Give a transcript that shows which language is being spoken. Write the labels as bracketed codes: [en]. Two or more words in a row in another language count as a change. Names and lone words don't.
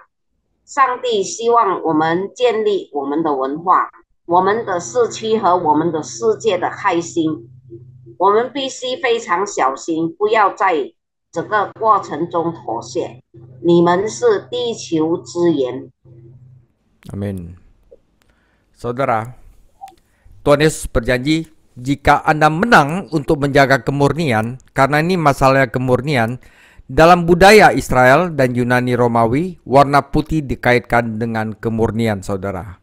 [zh] 上帝希望我们建立我们的文化、我们的社区和我们的世界的开心。我们必须非常小心，不要在这个过程中妥协。你们是地球之盐。 [id] Amin. Saudara, Tuhan Yesus berjanji, jika Anda menang untuk menjaga kemurnian, karena ini masalahnya kemurnian, dalam budaya Israel dan Yunani Romawi, warna putih dikaitkan dengan kemurnian, saudara.